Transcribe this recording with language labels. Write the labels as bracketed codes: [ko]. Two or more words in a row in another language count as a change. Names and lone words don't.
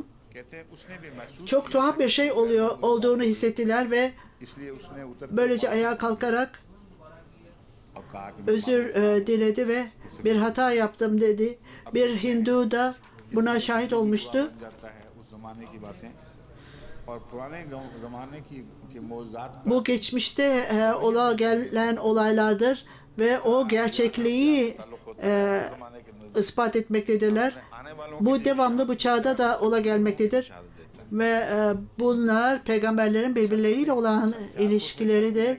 [tr] Çok tuhaf bir şey olduğunu hissettiler ve böylece ayağa kalkarak özür diledi ve bir hata yaptım dedi. Bir Hindu da buna şahit olmuştu. [ur] اور پرانے زمانے کی موجودات [tr] Bu geçmişte ola gelen olaylardır ve o gerçekliği ispat etmektedirler. Bu devamlı bu çağda da ola gelmektedir. Ve bunlar peygamberlerin birbirleriyle olan ilişkileridir.